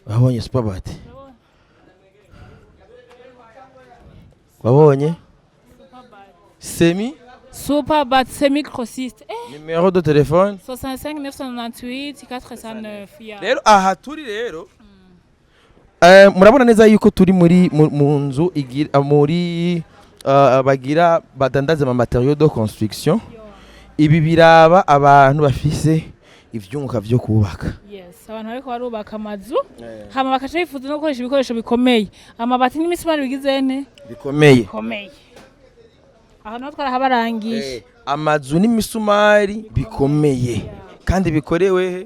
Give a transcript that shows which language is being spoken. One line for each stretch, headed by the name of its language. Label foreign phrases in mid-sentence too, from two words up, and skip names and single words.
Rundi: Wabonye superbat? Wabonye? Superbat semi-grossiste.
French: Numéro de téléphone 65 998 409.
Rundi: Rero aha turi rero murabona neza yuko turi muri mu nzu muri bagira badandaza ama
French: matériaux de construction.
Rundi: Ibi biraba abantu bafise ivyunguka vyo kubaka. Yes, abantu bariko barubaka amazu hama bakaca bifuza no gukoresha ibikoresho bikomeye. Amabati n'imisumari bigize ne? Bikomeye. Aho no twarahabarangije. Amazu n'imisumari bikomeye kandi bikorewe